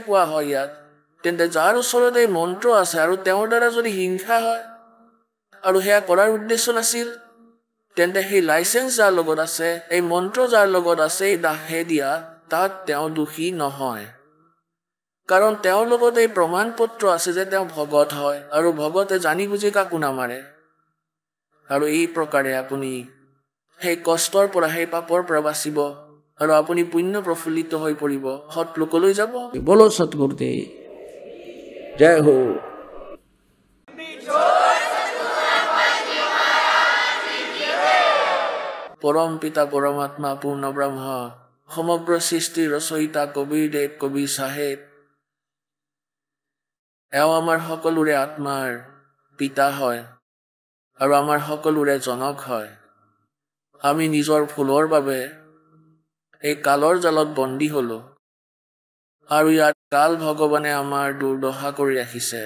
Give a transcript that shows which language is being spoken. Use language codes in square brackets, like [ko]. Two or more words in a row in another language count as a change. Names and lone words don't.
[as] কোৱা হয় ইয়াত তেন্তে যাৰ ওচৰত এই মন্ত্ৰ আছে আৰু তেওঁৰ দ্বাৰা যদি হিংসা হয় আৰু সেয়া কৰাৰ উদ্দেশ্য নাছিল তেন্তে সেই লাইচেন্স যাৰ লগত আছে এই মন্ত্ৰ যাৰ লগত আছে এই দাহে দিয়া তাত তেওঁ দোষী নহয় কাৰণ তেওঁৰ লগত এই প্ৰমাণ পত্ৰ আছে যে তেওঁ ভগত হয় আৰু ভগতে জানি বুজি কাকো নামাৰে আৰু এই প্ৰকাৰে আপুনি সেই কষ্টৰ পৰা সেই পাপৰ পৰা বাচিব আৰু আপুনি পুণ্য প্ৰফুল্লিত হৈ পৰিব সৎ লোকলৈ যাব [hi] बोलो सतगुरुदेव जय हो [as] পৰম পিতা পৰমাত্মা পূৰ্ণ ব্ৰহ্ম সমগ্ৰ সৃষ্টিৰ ৰচয়িতা কবিৰদেৱ কবি চাহেব এওঁ আমাৰ সকলোৰে আত্মাৰ পিতা হয় আৰু আমাৰ সকলোৰে জনক হয় আমি নিজৰ ভুলৰ বাবে এই কালৰ জালত বন্দী হলো আৰু ইয়াত কাল ভগৱানে আমাৰ দুৰ্দশা কৰি ৰাখিছে।